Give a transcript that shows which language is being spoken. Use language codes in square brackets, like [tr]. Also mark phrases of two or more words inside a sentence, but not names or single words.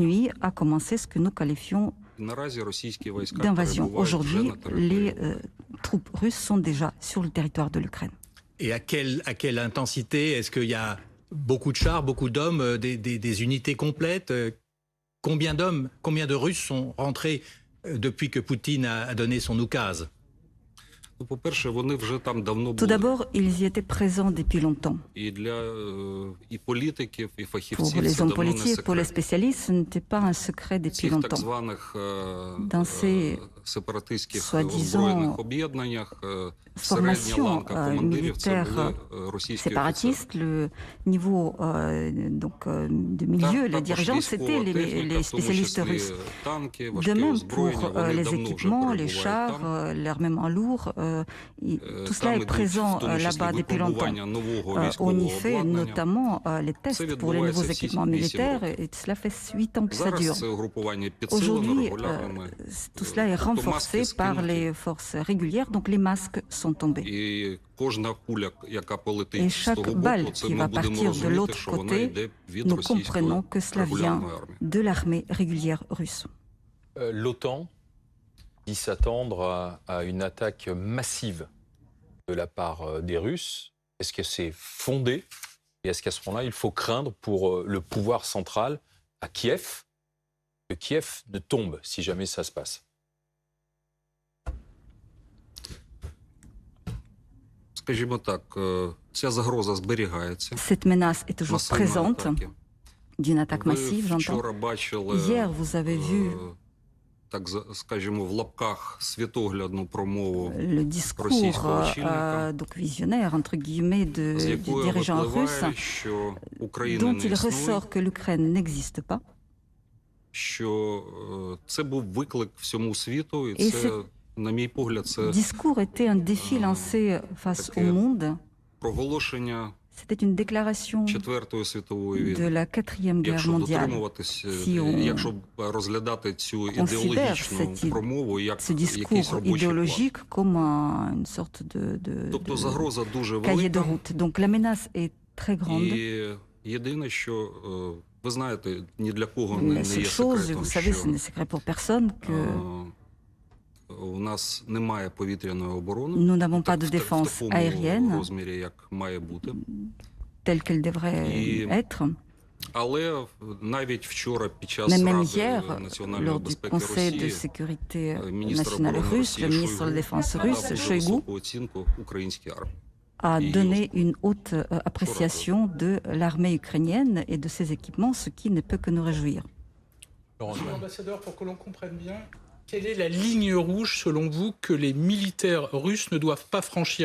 [uk] вторгненням. [fr] nuit a commencé ce que nous qualifions [uk] І наразі російські війська [fr] d'invasion. [uk] перебувають вже [fr] Aujourd'hui, [uk] на території. [fr] les troupes russes sont déjà sur le territoire de l'Ukraine. Et à quelle intensité? Est-ce qu'il y a beaucoup de chars, beaucoup d'hommes, des unités complètes? Combien d'hommes, combien de Russes sont rentrés depuis que Poutine a donné son oukase? [uk] Ну, по-перше, вони вже там давно [fr] Tout [uk] були. [fr] d'abord, ils y étaient présents depuis longtemps. [uk] І для і політиків, і [fr] Pour [uk] фахівців [fr] les [uk] це [fr] hommes [uk] давно не [fr] politiques, pour les [uk] секрет. [fr] spécialistes, ce n'était pas un secret [uk] В [fr] depuis [uk] цих так [fr] longtemps. [uk] званих [fr] Dans ces [uk] сепаратистських [fr] soi-disant, [uk] озброєних об'єднаннях середня [fr] formations [uk] ланка командирів це [fr] militaires [uk] були російські офіцери. [fr] séparatistes, le niveau de milieu, les [uk] Також [fr] dirigeants, [uk] військова [fr] c'était [uk] техніка, [fr] les [uk] в тому [fr] spécialistes [uk] числі [fr] russes. [uk] танки, [fr] De [uk] важке [fr] même [uk] озброєння, [fr] pour [uk] вони [fr] les [uk] давно вже [fr] équipements, les [uk] перебувають [fr] chars, [uk] там. [fr] l'armement lourd, tout cela [uk] Там [fr] est [uk] ідуть, [fr] présent [uk] в тому числі, [fr] là-bas depuis longtemps. [uk] випробування нового [fr] On y [uk] військового [fr] fait [uk] обладнання. [fr] notamment les tests pour les nouveaux [uk] відбувається [fr] équipements [uk] всі 8 [fr] militaires [uk] років. [fr] et cela fait 8 ans que ça dure. [uk] Зараз це угрупування підсилено [fr] Aujourd'hui, [uk] регулярними. [fr] tout cela est [uk] Тобто [fr] renforcé [uk] маски [fr] par [uk] скинуті, [fr] les forces régulières, donc les masques sont tombés. [uk] і кожна куля, яка [fr] Et [uk] полетить з [fr] chaque [uk] того [fr] balle [uk] боку, це [fr] qui [uk] ми [fr] va [uk] будемо [fr] partir de [uk] розуміти, [fr] l'autre [uk] що вона [fr] côté, [uk] йде від [fr] nous [uk] російської [fr] comprenons que cela vient [uk] регулярної армії. [fr] de l'armée régulière russe. L'OTAN dit s'attendre à une attaque massive de la part des Russes. Est-ce que c'est fondé? Et est-ce qu'à ce moment-là, il faut craindre pour le pouvoir central à Kiev, que Kiev ne tombe si jamais ça se passe? [uk] Скажімо так, ця загроза зберігається. [fr] Cette menace est toujours [uk] Масивної [fr] présente [uk] атаки. [fr] d'une attaque [uk] Ви [fr] massive, j'entends. [uk] вчора бачили, [fr] Hier, vous avez vu [uk] так скажімо, в лапках світоглядну промову, [fr] le discours [uk] російського очільника, [fr] donc visionnaire, entre guillemets, [uk] з [fr] du [uk] якої [fr] dirigeant russe, [uk] випливає, що Україна [fr] dont [uk] не [fr] il [uk] існує, [fr] ressort que l'Ukraine n'existe pas. [uk] що це був виклик всьому світу, і І це, на мій погляд, це [fr] Discours était un défi lancé face au monde. [uk] проголошення [fr] C'était une déclaration [uk] Четвертої світової [fr] de [uk] війни. [fr] la quatrième guerre [uk] Якщо [fr] mondiale. [uk] дотримуватись, [fr] Si on [uk] якщо розглядати цю [fr] considère [uk] ідеологічну [fr] cette- [uk] промову як [fr] Ce [uk] якийсь [fr] discours [uk] робочий план. [fr] idéologique comme une sorte de [uk] Тобто загроза дуже [fr] cahier de [uk] велика. [fr] route. Donc la menace est très grande. [uk] І єдине, що ви знаєте, ні для кого [fr] La [uk] не [fr] seule [uk] є [fr] chose, [uk] секретом, [fr] vous savez, ce [uk] що [fr] n'est secret pour personne, que [uk] у нас немає повітряної оборони [fr] nous n'avons pas de [uk] в [fr] défense [uk] такому [fr] aérienne [uk] розмірі, як має бути. [fr] telle qu'elle devrait Et- être. [uk] Але навіть вчора під час [fr] Mais même [uk] Ради [fr] hier, [uk] національної [fr] lors du [uk] безпеки [fr] Conseil de [uk] Росії, [fr] sécurité [uk] міністр [fr] nationale [uk] оборони [fr] russe, [uk] Росії [fr] le ministre de la [uk] Шойгу [fr] Défense [uk] надав [fr] russe, [uk] дуже [fr] Shoigu, [uk] високу оцінку українській армії. [fr] a Et donné une haute appréciation de l'armée ukrainienne et de ses équipements, ce qui ne peut que nous réjouir. Laurent Monsieur Neumann. l'ambassadeur, pour que l'on comprenne bien, quelle est la ligne rouge, selon vous, que les militaires russes ne doivent pas franchir?